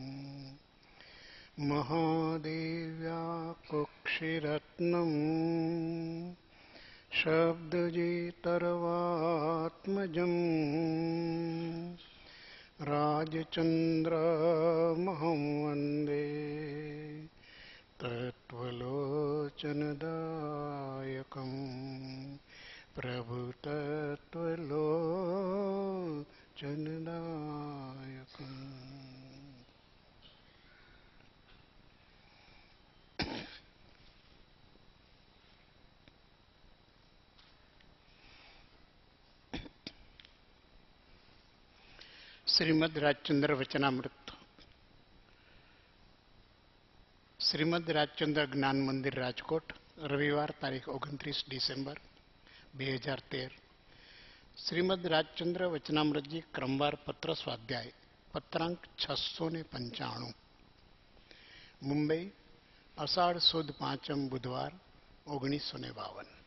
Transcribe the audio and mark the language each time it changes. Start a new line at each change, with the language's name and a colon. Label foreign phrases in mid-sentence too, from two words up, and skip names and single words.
Sanskrit: महादेव्या कुक्षिरत्नम् शब्दजितर्वात्मजम् राजचन्द्रमहं वन्दे तत्त्वलोचनदायकम् प्रभुतत्त्वलोचनदायकम्।
Gujarati: श्रीमद् રાજચંદ્ર વચનામૃત શ્રીમદ રાજચંદ્ર જ્ઞાન મંદિર રાજકોટ રવિવાર તારીખ 29 ડિસેમ્બર 2013। શ્રીમદ રાજચંદ્ર વચનામૃતજી ક્રમવાર પત્ર સ્વાધ્યાય પત્રાંક 695 મુંબઈ અષાઢ સુદ પાંચમ બુધવાર 1952।